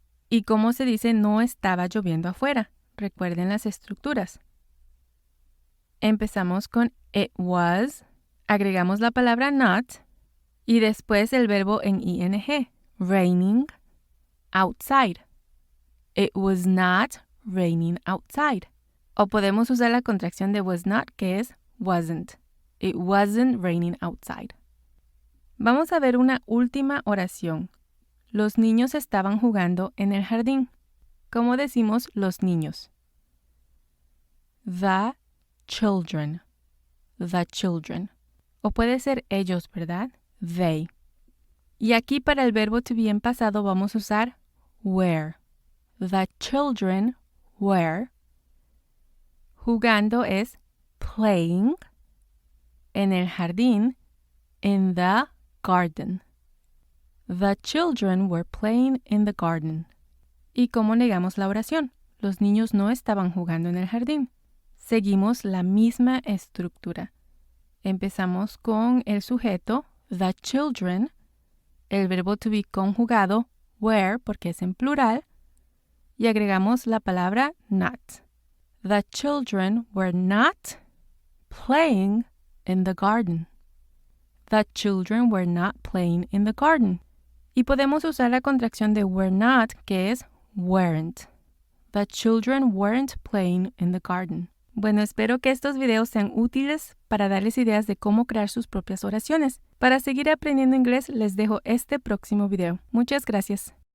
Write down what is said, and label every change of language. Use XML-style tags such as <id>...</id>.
<es>¿Y cómo se dice no estaba lloviendo afuera? Recuerden las estructuras. Empezamos con it was, agregamos la palabra not y después el verbo en ing,</es> <en>raining outside. It was not raining outside.</en> <es>O podemos usar la contracción de was not, que es wasn't.</es> <en>It wasn't raining outside.</en> <es>Vamos a ver una última oración. Los niños estaban jugando en el jardín. ¿Cómo decimos los niños?</es> <en>The children. The children.</en> <es>O puede ser ellos, ¿verdad? They. Y aquí para el verbo to be en pasado vamos a usar were.</es> <en>The children were.</en> <es>Jugando es</es> <en>playing.</en> <es>En el jardín,</es> <en>in the garden. The children were playing in the garden.</en> <es>¿Y cómo negamos la oración? Los niños no estaban jugando en el jardín. Seguimos la misma estructura. Empezamos con el sujeto,</es> <en>the children,</en> <es>el verbo to be conjugado, were, porque es en plural, y agregamos la palabra not.</es> <en>The children were not playing in the garden. The children were not playing in the garden.</en> <es>Y podemos usar la contracción de were not, que es</es> <en>weren't. The children weren't playing in the garden.</en> <es>Bueno, espero que estos videos sean útiles para darles ideas de cómo crear sus propias oraciones. Para seguir aprendiendo inglés, les dejo este próximo video. Muchas gracias.</es>